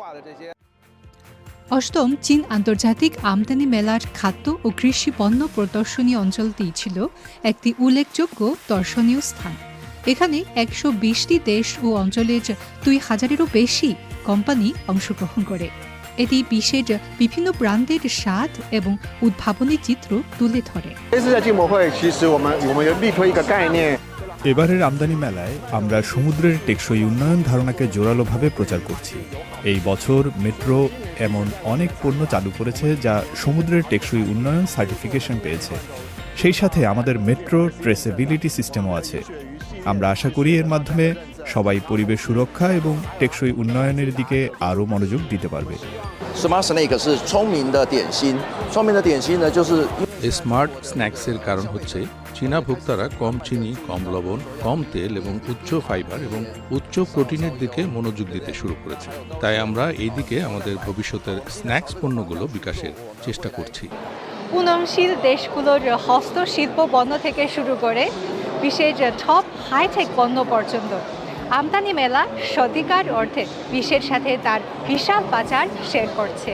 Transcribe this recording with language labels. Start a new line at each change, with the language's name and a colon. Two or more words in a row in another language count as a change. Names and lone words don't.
Bangla: অষ্টম চীন আন্তর্জাতিক আমদানি মেলার খাদ্য ও কৃষি পণ্য প্রদর্শনী অঞ্চলটি ছিল একটি উল্লেখযোগ্য দর্শনীয় স্থান। এখানে 120টি দেশ ও অঞ্চলের 2000-এরও বেশি কোম্পানি অংশগ্রহণ করে। এটি বিশ্বের বিভিন্ন ব্র্যান্ডের স্বাদ এবং উদ্ভাবনী চিত্র তুলে ধরে।
Chinese: 这次的进博会，其实我们力推一个概念。
Bangla: এবারের আমদানি মেলায় আমরা সমুদ্রের টেকসই উন্নয়ন ধারণাকে জোরালোভাবে প্রচার করছি। এই বছর মেট্রো এমন অনেক পণ্য চালু করেছে যা সমুদ্রের টেকসই উন্নয়ন সার্টিফিকেশন পেয়েছে। সেই সাথে আমাদের মেট্রো
English: traceability system
Bangla: আছে। আমরা আশা করি এর মাধ্যমে সবাই পরিবেশ সুরক্ষা এবং টেকসই উন্নয়নের দিকে আরও মনোযোগ দিতে পারবে।
Chinese: Smart Snake 是聪明的点心，聪明的点心呢，就是
Bangla: স্মার্ট স্ন্যাক্সের কারণ হচ্ছে চীনা ভোক্তারা কম চিনি, কম লবণ, কম তেল এবং উচ্চ ফাইবার এবং উচ্চ প্রোটিনের দিকে মনোযোগ দিতে শুরু করেছে। তাই আমরা এই দিকে আমাদের ভবিষ্যতের স্ন্যাক্স পণ্যগুলো বিকাশের চেষ্টা করছি। উন্নয়নশীল দেশগুলোর হস্তশিল্প পণ্য থেকে শুরু করে বিশ্বের
English: top hi-tech
Bangla: পণ্য পর্যন্ত আমদানি মেলা সত্যিকার অর্থে বিশ্বের সাথে তার বিশাল বাজার শেয়ার করছে।